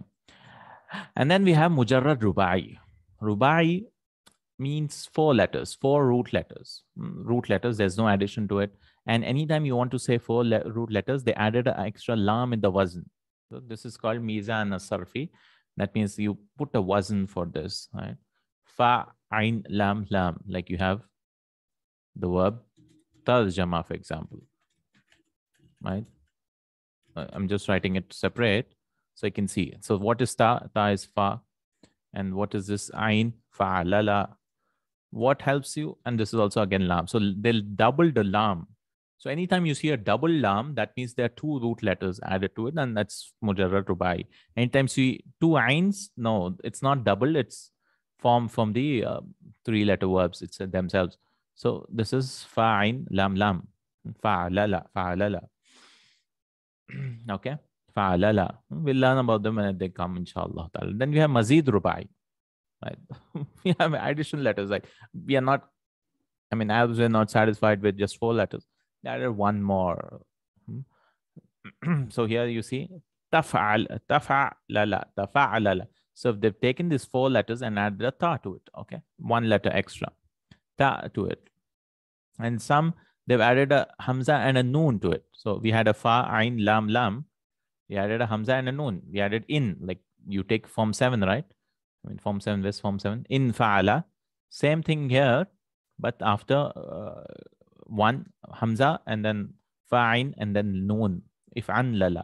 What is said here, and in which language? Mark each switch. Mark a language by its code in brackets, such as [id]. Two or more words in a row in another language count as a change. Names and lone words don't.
[en] And then we have [ar] مجرد رباعي. [en] Rubai means 4 letters, 4 root letters. Root letters, there's no addition to it. And anytime you want to say 4 root letters, they added an extra lam in the wazn. So this is called [ar] الميزان الصرفي. [en] That means you put a wazn for this, right? [ar] فاء، عين, لام، لام. [en] Like you have the verb tarjama, for example, right? I'm just writing it separate so I can see. So what is ta? Ta is fa. And what is this? [ar] عين، فاء، لالا. [en] What helps you? And this is also again lam. So they'll double the lam. So anytime you see a double lam, that means there are two root letters added to it, and that's [ar] مجرد رباعي. [en] Anytime you see two ains, no, it's not double. It's formed from the three-letter verbs. It's themselves. So this is [ar] فاء عين لام لام. فعلل، فعلل. Okay. فعلل. [en] We'll learn about them when they come, inshallah. Then we have [ar] مزيد رباعي. [en] Right? We have additional letters. Like we are not, I mean, as we're not satisfied with just 4 letters, they added one more. So here you see [ar] تفعّل، تفعلل، تفاعلل. [en] So if they've taken these 4 letters and added a ta to it, okay, 1 letter extra, ta to it. And some they've added a hamza and a noon to it. So we had a [ar] فاء، عين, لام، لام. [en] We added a hamza and a noon. We added in, like you take form 7, right? I mean, form 7, this form 7. [ar] انفعل. [en] Same thing here, but after one hamza and then fa'in and then noon. [ar] افعنلل.